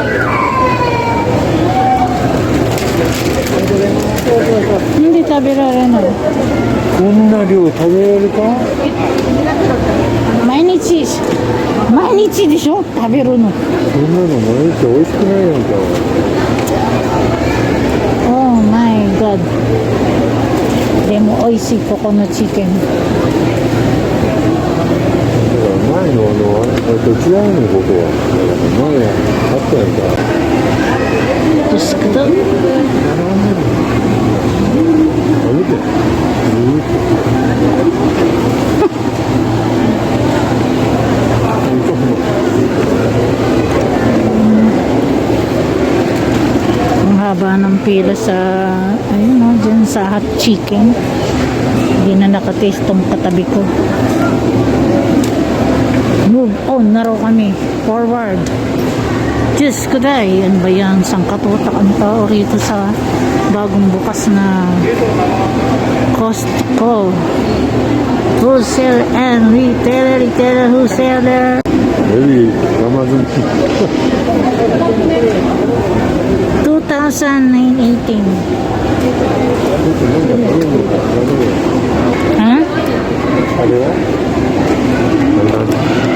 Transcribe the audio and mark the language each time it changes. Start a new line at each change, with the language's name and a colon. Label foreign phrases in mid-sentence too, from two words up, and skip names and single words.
Japanese: なんで食べられない？こんな量食べられるか？毎日でしょ？食べるの。そんなの毎日美味しくないやんか。
English: Oh my god。
Japanese: でも美味しいここのチキン。前のあれと違うのここは。前あったやんか。
Indonesian: Terus kita
Japanese: あ、見て。
Filipino: ang haba ng pila sa ayun o, dyan sa
English: hot chicken.
Filipino: Hindi na nakataste tong katabi ko.
English: Move on
Filipino: na raw kami. Forward. Diyos ko day, ano ba yan? Sangkatutak ang tao rito sa bagong bukas na Costco.
English: Wholesale and retailer, wholesaler. Maybe Amazon. 2018. Ha?
Japanese: あれは？